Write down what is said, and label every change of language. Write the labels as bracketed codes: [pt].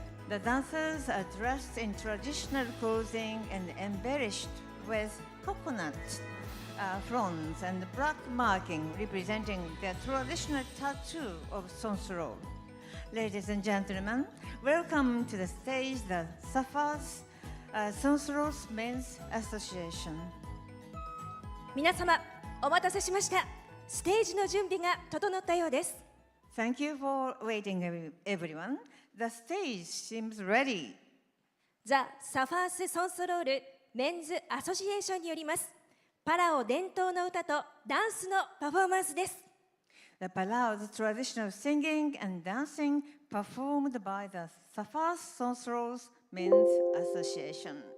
[en] The dancers are dressed in traditional clothing and embellished with coconut fronds and black marking representing the traditional tattoo of Sonsoro. Ladies and gentlemen, welcome to the stage the Safas Sonsoro's Men's Association. [ja] 皆様、お待たせしました。ステージの準備が整ったようです。 [en] Thank you for waiting, everyone. The stage seems ready. [ja] ザ・サファース・ソンソロールメンズ・アソシエーションによりますパラオ伝統の歌とダンスのパフォーマンスです。 [en] The Palao's traditional singing and dancing performed by the Safas Sonsoro's Men's Association.